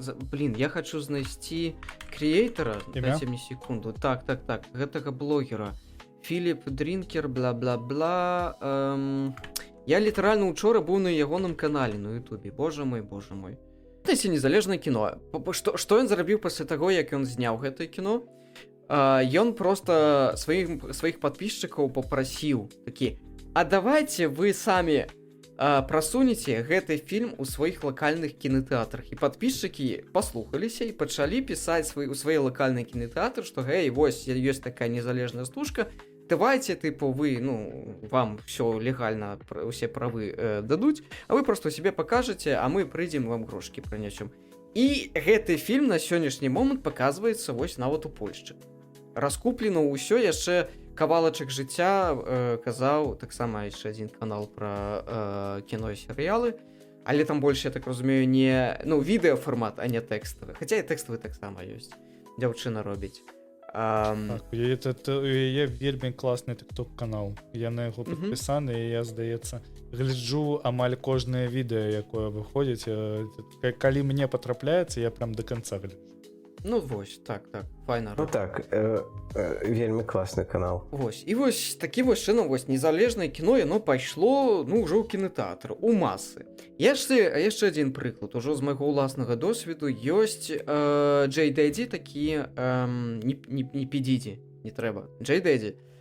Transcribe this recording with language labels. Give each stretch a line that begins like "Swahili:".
Belarusian: Блін, я хочу знайсці креатора. Дайце мне секунду. Так, гэтага блогера. Філіп Дрінкер, бла-бла-бла. Я літаральна учора быў на ягоным канале на ютубе. Боже мой. Гэта незалежнае кіно. Што ён зрабіў пасля таго, як ён зняў гэтае кіно? Ён просто сваіх падпісчыкаў папрасіў такі: а давайте вы самі прасунеце гэты фільм у сваіх лакальных кінотэатрах. І падпісчыкі паслухаліся і пачалі пісаць у свае лакальныя кінотэатры, што гэй, вось ёсць такая незалежная стужка,
Russian: давайте, типу, вы, ну, вам все легально,
Belarusian: усе правы дадуць,
Russian: а вы просто себе покажете,
Belarusian: а мы прыйдзем вам грошкі прынесем. І гэты фільм на сённяшні момант паказваецца вось нават у Польшчы. Раскуплена ўсё, яшчэ кавалачак жыцця казаў таксама яшчэ адзін канал пра кіно і серыялы, але там больш, я так разумею, не, ну, відэафармат, а не тэкставы. Хаця і тэкставы таксама ёсць. Дзяўчына робіць.
Ukrainian: Так, є
Belarusian: вельмі
Ukrainian: класний тикток-канал. Я на його підписаний, і я, здається,
Belarusian: гляджу амаль
Ukrainian: кожне відео, яке виходить. Коли мені потрапляється, я прям до кінця
Belarusian: гляджу. Ну, вось, так, файна. Ну так, вельмі класны канал. Вось, і вось такі вось чынам, вось незалежнае кіно, яно пайшло, ну, ўжо ў кінотэатр, у масы. Яшчэ адзін прыклад, ужо з майго ўласнага досведу, ёсць Джей Дэдзі, такі, не Пі-Діді, не трэба, Джей Дэдзі.